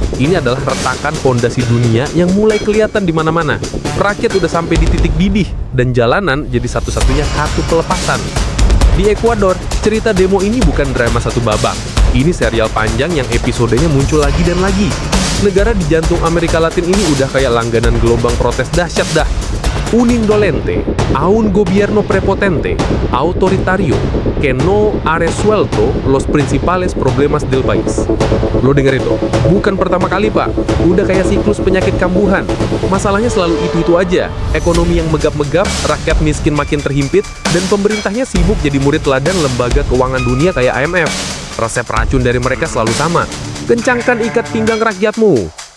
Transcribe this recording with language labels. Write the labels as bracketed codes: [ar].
[id] Ini adalah retakan fondasi dunia yang mulai kelihatan di mana-mana. Rakyat udah sampai di titik didih, dan jalanan jadi satu-satunya kartu pelepasan. Di Ekuador, cerita demo ini bukan drama satu babak. Ini serial panjang yang episodenya muncul lagi dan lagi. Negara di jantung Amerika Latin ini udah kayak langganan gelombang protes dahsyat dah. [es] Un indolente, a un gobierno prepotente, autoritario, que no ha resuelto los principales problemas del país. [id] Lo denger itu? Bukan pertama kali, Pak. Udah kayak siklus penyakit kambuhan. Masalahnya selalu itu-itu aja. Ekonomi yang megap-megap, rakyat miskin makin terhimpit, dan pemerintahnya sibuk jadi murid teladan lembaga keuangan dunia kayak IMF. Resep racun dari mereka selalu sama. Kencangkan ikat pinggang rakyatmu.